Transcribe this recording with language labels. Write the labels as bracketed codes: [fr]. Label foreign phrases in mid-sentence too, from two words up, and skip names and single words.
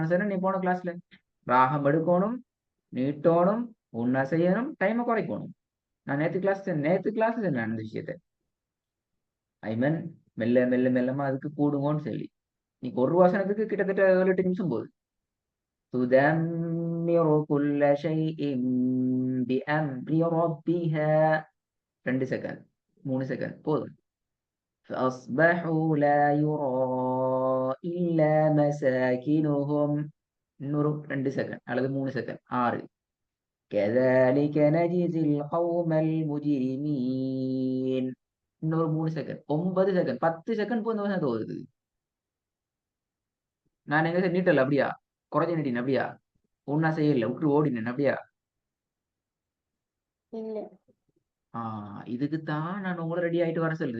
[ta] நான் சொன்னேன், நீ போன கிளாஸ்ல ராகம் எடுக்கணும், நீட்டணும், உன்ன செய்யணும், டைமை குறைக்கணும். நான் நேத்து கிளாஸ் சொன்னேன் அந்த விஷயத்த. ஐமன், மெல்ல மெல்ல மெல்லமா அதுக்கு கூடுங்கன்னு சொல்லி நீங்க ஒரு வசனத்துக்கு கிட்டத்தட்ட 7 8 நிமிஷம் போகுது. [ar] تدمر كل شيء بأمر ربها. [ta] 2 செகண்ட், 3 செகண்ட் போதும். [ar] فأصبحوا لا يرى إلا مساكنهم. [ta] இன்னொரு 2 செகண்ட் அல்லது 3 செகண்ட், 6. [ar] كذلك نجزي القوم المجرمين. [ta] இன்னொரு 3 செகண்ட், 9 செகண்ட், 10 செகண்ட் போய் இந்த வசனத்தை ஓதுது. நான் எங்க நீட்டல அப்படியா? குறைஞ்ச நீட்டினேன் அப்படியா? ஒன்னா செய்யல, விட்டு ஓடினேன் அப்படியா? இல்ல. இதுக்குத்தான் நான் உங்களை ரெடி ஆயிட்டு வர சொல்றது.